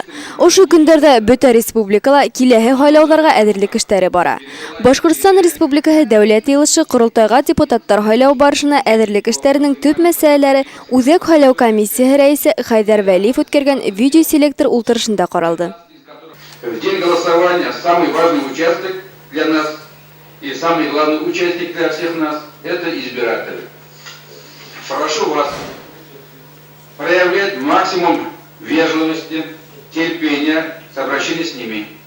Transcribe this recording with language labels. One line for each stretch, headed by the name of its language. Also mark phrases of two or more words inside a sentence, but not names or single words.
Bashkir: Ошо көндәрдә бөтә республикала киләһе хайлауларга әзерлек эшләре бара. Башкортстан Республикаһы дәүләт йылышы корылтайга депутаттар хайлау барышына әзерлек эшләренең төп мәсьәләләре Үзәк хайлау комиссиясе рәисе Хайдар Вәлиев үткәргән видеоселектор ултырышында каралды.
Russian: В день голосования самый важный участок для нас и самый главный участник для всех нас – это избиратели. Прошу вас проявлять максимум вежливости, терпения с обращением с ними.